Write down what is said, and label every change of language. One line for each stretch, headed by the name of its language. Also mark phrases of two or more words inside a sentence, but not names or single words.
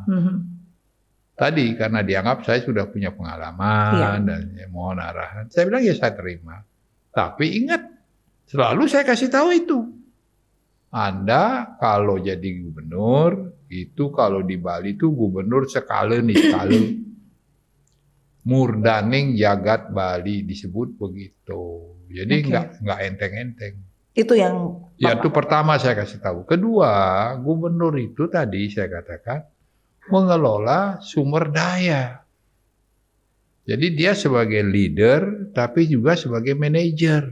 Indonesian: Tadi karena dianggap saya sudah punya pengalaman dan mohon arahan. Saya bilang ya saya terima. Tapi ingat, selalu saya kasih tahu itu. Anda kalau jadi gubernur, itu kalau di Bali itu gubernur sekali nih sekali.
Balinese: Murdaning jagat
Indonesian: Bali disebut begitu. Jadi nggak enteng-enteng. Itu yang itu pertama saya kasih tahu. Kedua, gubernur itu tadi saya katakan mengelola sumber daya. Jadi dia sebagai leader tapi juga sebagai manajer.